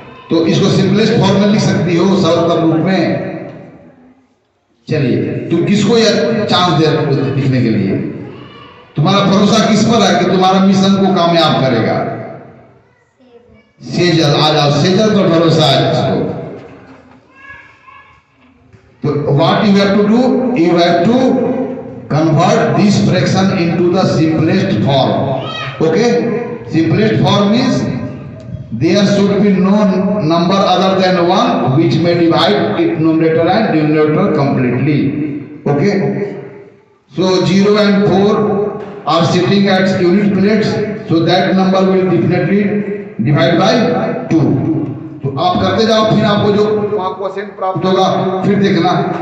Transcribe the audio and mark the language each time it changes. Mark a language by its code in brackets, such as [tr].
[hi] तो इसको simplest form में लिख सकती हो सरलतम रूप में। चलिए, तुम किसको यह चांस दे लिखने के लिए? तुम्हारा भरोसा किस पर है कि तुम्हारा मिशन को कामयाब करेगा? सेजल, आ जाओ, सेजल पर भरोसा है इसको। [en] तो what you have to do? You have to convert this fraction into the simplest form. Okay? Simplest form means there should be no number other than 1 which may divide its numerator and denominator completely. Okay? So 0 and 4 are sitting at unit plates, so that number will definitely divide by 2. [hi] तो आप करते जाओ, फिर आपको जो quotient प्राप्त होगा फिर देखना।